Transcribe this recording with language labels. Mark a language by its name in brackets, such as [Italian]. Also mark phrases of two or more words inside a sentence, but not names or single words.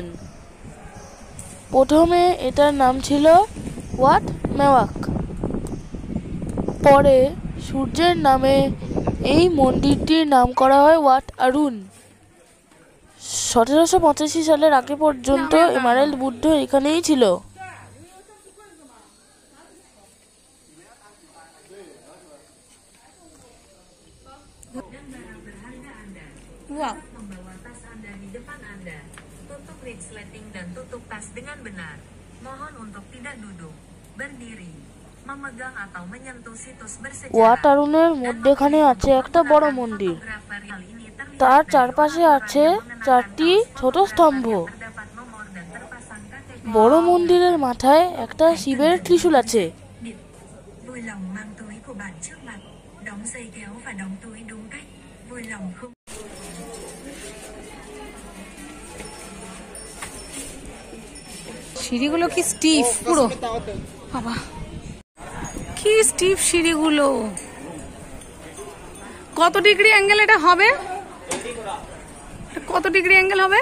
[Bangla] প্রথমে এটার নাম ছিল ওয়াট মেওয়াক। পরে সূর্যের নামে এই মন্দিরটির নাম করা হয় ওয়াট আরুন। 1785 সালের আগে পর্যন্ত এমারেল্ড বুদ্ধ এখানেই ছিল। Wow. [Indonesian] Membawa tas Anda di depan Anda. Tutup resleting dan tutup tas dengan benar. Mohon untuk tidak duduk, berdiri, memegang atau menyentuh situs bersejarah. [Bangla] ওয়াটারুনের মধ্যেখানে আছে একটা বড় মন্দির, তার চারপাশে আছে 4টি ছোট স্তম্ভ। বড় মন্দিরের মাথায় একটা শিবের ত্রিশূল আছে। [Vietnamese] Vui lòng mang túi của bạn trước mặt, đóng dây kéo và đóng túi đúng cách. Vui lòng không. [Bangla] সিঁড়িগুলো কি স্টিফ পুরো, বাবা কি স্টিফ সিঁড়িগুলো। কত [English] degree angle [Bangla] এটা হবে? কত [English] degree angle [Bangla] হবে?